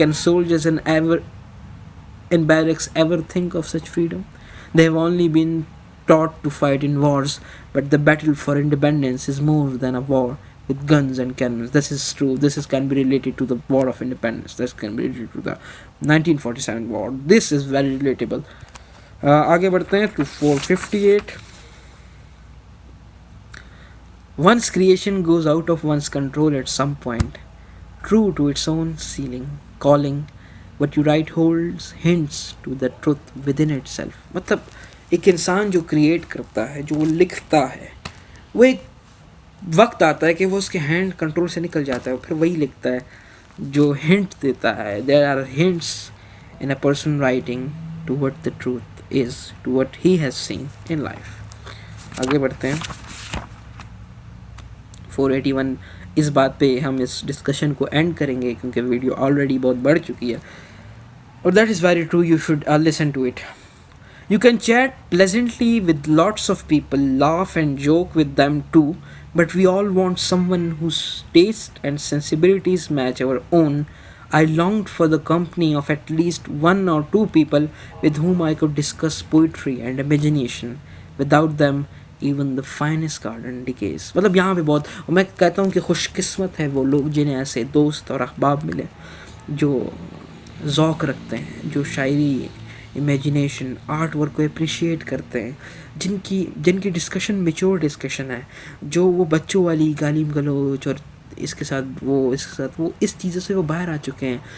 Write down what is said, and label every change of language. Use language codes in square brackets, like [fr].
[en] Can soldiers in barracks ever think of such freedom? They have only been taught to fight in wars, but the battle for independence is more than a war with guns and cannons. This is true. Can be related to the War of Independence. This can be related to the 1947 war. This is very relatable. [ur] آگے بڑھتے ہیں to 458. [en] One's creation goes out of one's control at some point, true to its own ceiling, calling. What you write holds hints to the truth within itself. [ur] مطلب ایک انسان جو create کرتا ہے، جو وہ لکھتا ہے، وہ ایک وقت آتا ہے کہ وہ اس کے ہینڈ کنٹرول سے نکل جاتا ہے، پھر وہی لکھتا ہے جو ہنٹ دیتا ہے. [en] There are hints in a person writing to what the truth is, to what he has seen in life. [ur] آگے بڑھتے ہیں 481. اس بات پہ ہم اس ڈسکشن کو اینڈ کریں گے کیونکہ ویڈیو آلریڈی بہت بڑھ چکی ہے، اور [en] That is very true. You should listen to it. You can chat pleasantly with lots of people, laugh and joke with them too, but we all want someone whose taste and sensibilities match our own. I longed for the company of at least one or two people with whom I could discuss poetry and imagination. Without them, even the finest garden decays. [ur] مطلب یہاں پہ بہت، اور میں کہتا ہوں کہ خوش قسمت ہے وہ لوگ جنہیں ایسے دوست اور احباب ملے جو ذوق رکھتے ہیں، جو شاعری، امیجنیشن، آرٹ ورک کو اپریشیٹ کرتے ہیں، جن کی ڈسکشن میچور ڈسکشن ہے، جو وہ بچوں والی گالیم گلوچ اور اس کے ساتھ وہ اس چیزوں سے وہ باہر آ چکے ہیں.